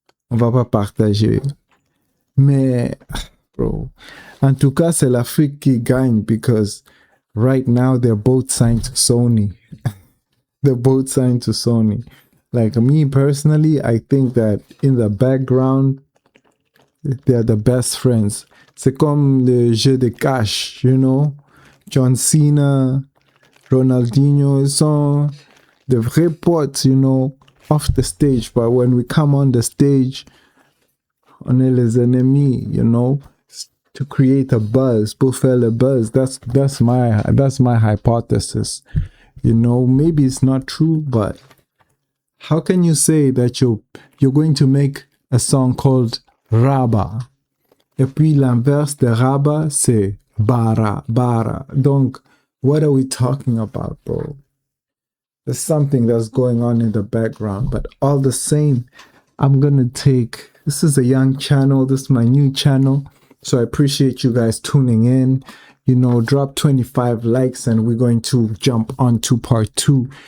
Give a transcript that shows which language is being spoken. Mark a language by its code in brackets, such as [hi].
[fr] On va pas partager. Mais, bro, en tout cas, c'est l'Afrique qui gagne [en] because right now they're both signed to Sony. They're both signed to Sony. Like me personally, I think that in the background, they're the best friends. [fr] C'est comme le jeu de cash, [en] you know? John Cena, Ronaldinho sont the [fr] vrais potes, [en] you know, off the stage. But when we come on the stage, [fr] on est les ennemis, [en] you know, to create a buzz, [fr] pour faire le buzz. [en] That's my hypothesis. You know, maybe it's not true, but how can you say that you're going to make a song called Raba? [fr] Et puis l'inverse de Raba, c'est Bara. [en] Donc, what are we talking about, bro? There's something that's going on in the background, but all the same, I'm gonna take, this is a young channel, this is my new channel, so I appreciate you guys tuning in. You know, drop 25 likes and we're going to jump on to part 2.